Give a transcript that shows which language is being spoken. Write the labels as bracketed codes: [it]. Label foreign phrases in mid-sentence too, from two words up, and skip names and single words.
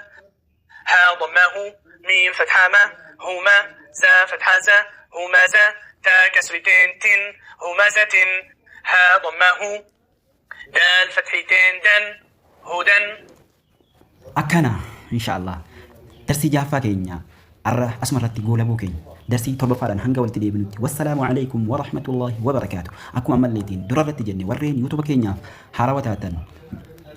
[ar] ها ضمه ميم فتحة ما هما زا فتحة زا همزة تا كسرتين تن همزة ها ضمه دال فتحتين دن هدى. [om] akkana inshallah darsi jaaffaa keenya arra asmarratti goolabuu keenya darsii torbafaadhaan hanga walitti deebinutti [ar] والسلام عليكم ورحمة الله وبركاته [om] akkuma ammalleetiin durarratti jenne warreen yuutuba keenyaaf haarawaa taatan